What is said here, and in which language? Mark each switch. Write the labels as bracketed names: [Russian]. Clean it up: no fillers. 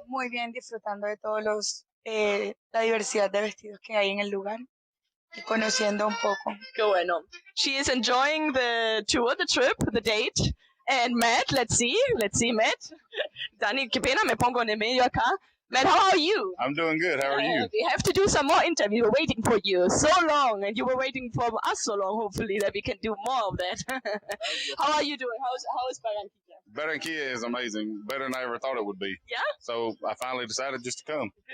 [Spanish] Muy bien, disfrutando de todos la diversidad de vestidos que hay en el lugar y conociendo un poco. Qué bueno. [English] She is enjoying the tour, the trip, the date. And Matt, let's see, Matt. [Spanish] Dani, qué pena, me pongo en el medio acá. [English] Matt, how are you? I'm doing good. How are you? We have to do some more interviews. We're waiting for you so long, and you were waiting for us so long, hopefully, that we can do more of that. How are you doing? How is Barranquilla? Barranquilla is amazing. Better than I ever thought it would be. Yeah? So I finally decided just to come.